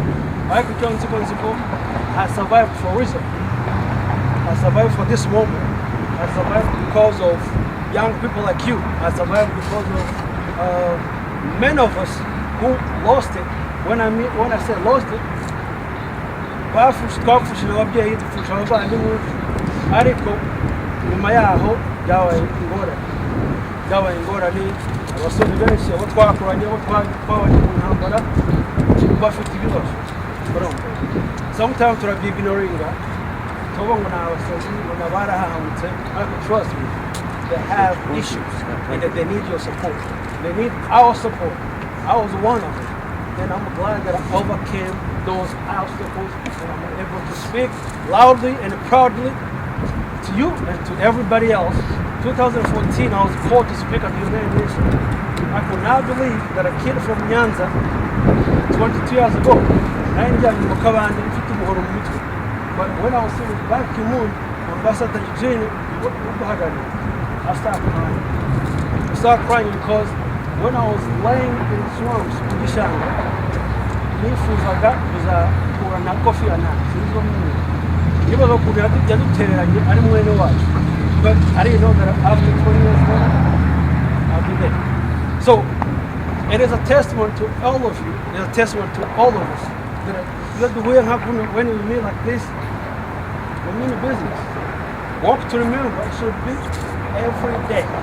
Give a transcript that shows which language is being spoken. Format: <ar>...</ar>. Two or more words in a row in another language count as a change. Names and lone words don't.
<en>I could tell you, I survived for reason. I survived for this moment. I survived because of young people like you. I survived because of many of us who lost it. When I say lost it,</en> <rw>bafushije ababyeyi dupfusha abavandimwe, ariko nyuma yaho byabaye ingorane. Abasore benshi abo twakoranye, abo twabanye mu ntambara bafite ibibazo.</rw> <en>Sometimes</en> <rw>turabignoringa, tubongo na abasozi ngo barahahamutse, ariko</rw> <en>trust me, they have issues and that they need your support. They need our support. I was one of them. And I'm glad that I overcame those obstacles and I'm able to speak loudly and proudly to you and to everybody else. 2014, I was called to speak at the United Nations. I could not believe that a kid from Nyanza, 22 years ago, but when I was seeing Ban Ki-moon, Ambassador Eugene, I started crying. I started crying because when I was laying in the swamps in Gishanga,</en> <rw>nifuzaga kuzakura na Kofi Annan, sinzi n'umwe. Nibaza kuri yadutereranye ari mwene wacu.</rw> <en>But I didn't know that after 20 years later, I'll be there. So it is a testament to all of you. It is a testament to all of us that when we meet like this, we mean business. Walk to remember, it should be every day.</en>